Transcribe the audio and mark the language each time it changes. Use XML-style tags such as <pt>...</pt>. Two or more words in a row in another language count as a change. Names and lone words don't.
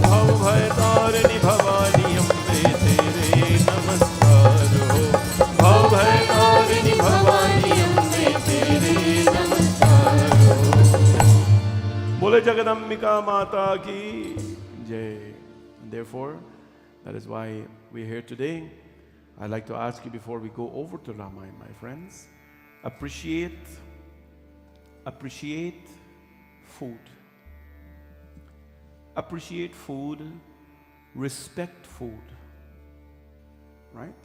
<hi>भव भय तारिणी भवानी अम्बे, तेरे नमस्कार हो। भव भय तारिणी भवानी अम्बे, तेरे नमस्कार हो। बोले जगदम्बिका माता की जय।</hi> <en>Therefore, that is why we're here today. I'd like to ask you before we go over to Ramayana, my friends, appreciate food. Appreciate food, respect food, right?</en>